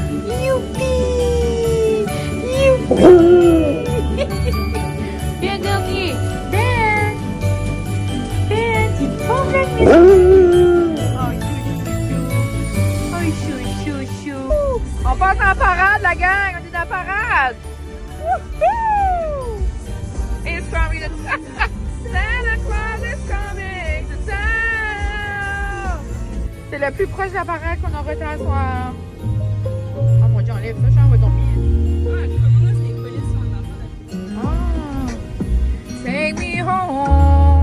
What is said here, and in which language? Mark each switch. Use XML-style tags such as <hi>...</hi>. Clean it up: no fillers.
<fr>Youpi. Youpi. Bien dernier. Ben, du bon vlogmas. Oh chouchou. On passe en parade la gang, on est en parade. Woohoo!</fr> <en>It's coming to Santa Claus is coming to town!</en> <fr>C'est le plus proche de la parade qu'on aura été à soir. Oh mon Dieu, enlève ça, j'en vais dormir. Ah, je commence les colis sur la parade.</fr> <en>Oh! Take me home!</en>